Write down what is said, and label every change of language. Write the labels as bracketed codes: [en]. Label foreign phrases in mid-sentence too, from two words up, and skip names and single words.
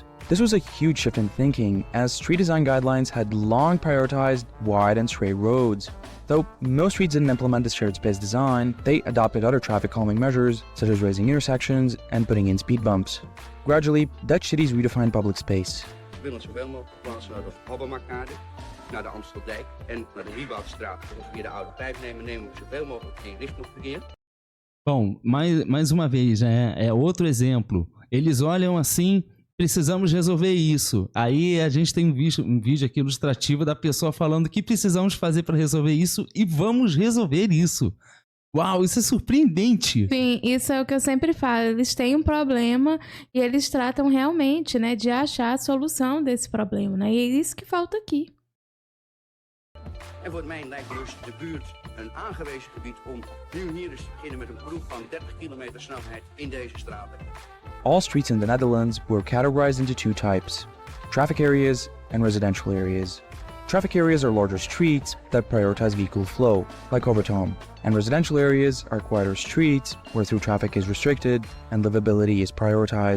[en] This was a huge shift in thinking, as street design guidelines had long prioritized wide and straight roads. Though most streets didn't implement this shared space design, they adopted other traffic calming measures, such as raising intersections and putting in speed bumps. Gradually, Dutch cities redefined public space. [nl] We willen zoveel mogelijk verplaatsen naar de Habbermarkkade, naar de Amsteldijk en naar de Wieboudstraat. Als we via de Oude Pijp nemen we zoveel mogelijk geen richtungverkeer. [pt] Bom, mais uma vez, é outro exemplo. Eles olham assim, precisamos resolver isso. Aí a gente tem um vídeo aqui ilustrativo da pessoa falando o que precisamos fazer para resolver isso e vamos resolver isso. Uau, isso é surpreendente. Sim, isso é o que eu sempre falo. Eles têm um problema e eles tratam realmente, né, de achar a solução desse problema, né? E é isso que falta aqui. [nl] En voor mij lijkt dus de buurt een aangewezen gebied om nu hier eens te beginnen met een proef van 30 km snelheid in deze straten. [en] All streets in the Netherlands were categorized into two types: traffic areas and residential areas. Traffic areas are larger streets that prioritize vehicle flow, like Overtom, and residential areas are quieter streets where through traffic is restricted and livability is prioritized.